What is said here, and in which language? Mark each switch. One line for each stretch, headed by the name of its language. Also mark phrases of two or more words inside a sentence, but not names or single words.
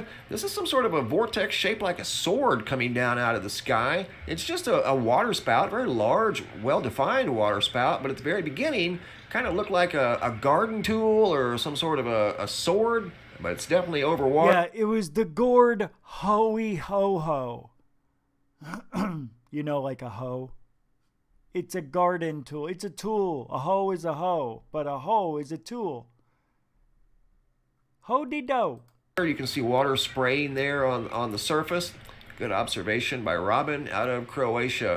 English: This is some sort of a vortex shaped like a sword coming down out of the sky. It's just a water spout, very large, well-defined water spout, but at the very beginning, kind of looked like a garden tool or some sort of a sword, but it's definitely over water. Yeah, it was the gourd hoey ho-ho. You know, like a hoe. It's a garden tool. It's a tool. A hoe is a hoe, but a hoe is a tool. Ho-de-do. You can see water spraying there on the surface. Good observation by Robin out of Croatia.